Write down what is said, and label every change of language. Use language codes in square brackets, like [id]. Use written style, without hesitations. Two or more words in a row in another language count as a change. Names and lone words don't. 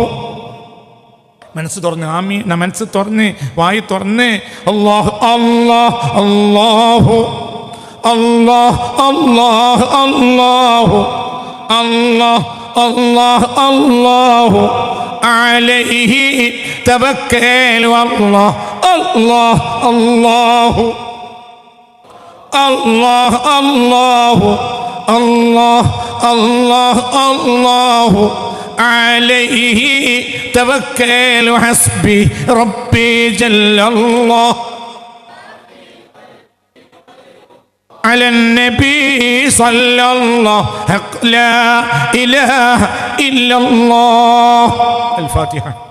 [ml] മനസ്സ് തുറന്ന് ആമീൻ, മനസ്സ് തുറന്ന് വായി തുറന്ന് [ar] الله الله الله الله الله الله الله الله الله عليه توكلوا الله الله الله الله الله الله الله الله عليه توكلوا حسبي ربي جل الله على النبي صلى الله لا إله إلا الله. الفاتحة.